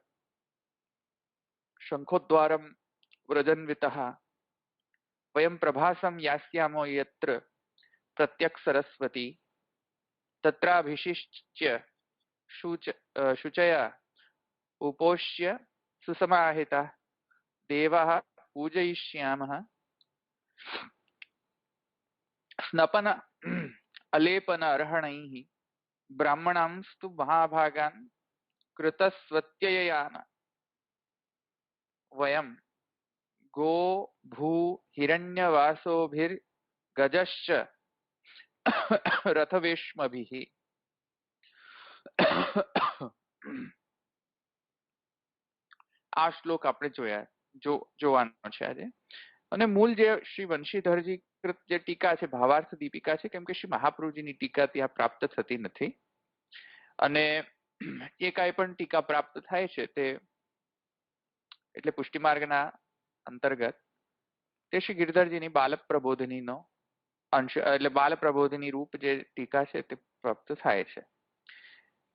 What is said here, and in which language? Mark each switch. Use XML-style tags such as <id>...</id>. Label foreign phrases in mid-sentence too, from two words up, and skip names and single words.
<sa>શંખોદ્વારમ વ્રજન્વિતઃ વયમ પ્રભાસમ યાસ્યામો યત્ર પ્રત્યક્ષ સરસ્વતી તત્રાભિષિચ્ય શુચયા ઉपोष्य सुसमाहिता देवाः पूजयिष्यामः स्नपन अलेपन अर्हणैः ब्राह्मणांस्तु महाभागान् कृतस्वत्यययान वयं गो भू हिरण्यवासोभिर्गजश्च रथवेश्मभिः।</sa> <gu>આ શ્લોક આપણે જોવાનો છે આજે। અને મૂળ જે શ્રી વંશીધરજી કૃત જે ટીકા છે, ભાવાર્થ દીપિકા છે, કેમ કે શ્રી મહાપ્રભુજીની ટીકા ત્યાં પ્રાપ્ત થતી નથી અને એ કાંઈ પણ ટીકા પ્રાપ્ત થાય છે તે એટલે પુષ્ટિમાર્ગના અંતર્ગત તે શ્રી ગિરધરજીની બાલપ્રબોધિનીનો અંશ એટલે બાલપ્રબોધિની રૂપ જે ટીકા છે તે પ્રાપ્ત થાય છે।</gu>